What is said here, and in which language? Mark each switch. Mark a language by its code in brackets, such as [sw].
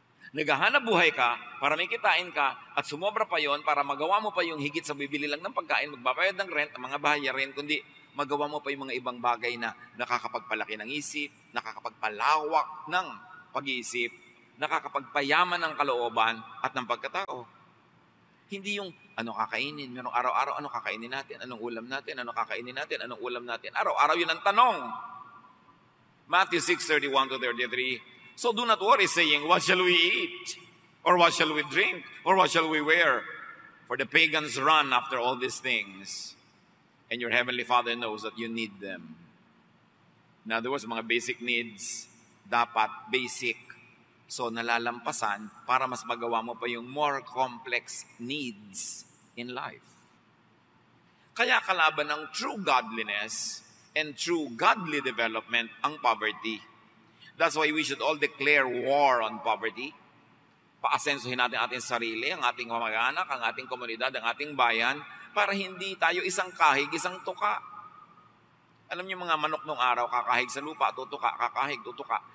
[tl] Naghahanap buhay ka para may kitain ka at sumobra pa yon para magawa mo pa yung higit sa bibili lang ng pagkain, magbabayad ng rent, ang mga bahayarin, kundi magawa mo pa yung mga ibang bagay na nakakapagpalaki ng isip, nakakapagpalawak ng pag-iisip, nakakapagpayaman ng kalooban at ng pagkatao. Hindi yung ano kakainin, merong araw-araw ano kakainin natin, anong ulam natin, ano kakainin natin, anong ulam natin. Araw-araw yun ang tanong. [en] Matthew 6:31-33. So do not worry saying, what shall we eat? Or what shall we drink? Or what shall we wear? For the pagans run after all these things. And your heavenly Father knows that you need them. [tl] In other words, mga [en] basic needs, [tl] dapat basic. So nalalampasan para mas magawa mo pa yung [en] more complex needs in life. [tl] Kaya kalaban ng [en] true godliness and true godly development [tl] ang poverty. [en] That's why we should all declare war on poverty. [tl] Paasensuhin natin ating sarili, ang ating kamag-anak, ang ating komunidad, ang ating bayan, para hindi tayo isang kahig, isang tuka. Alam niyo mga manok nung araw, kakahig sa lupa, tutuka, kakahig, tutuka.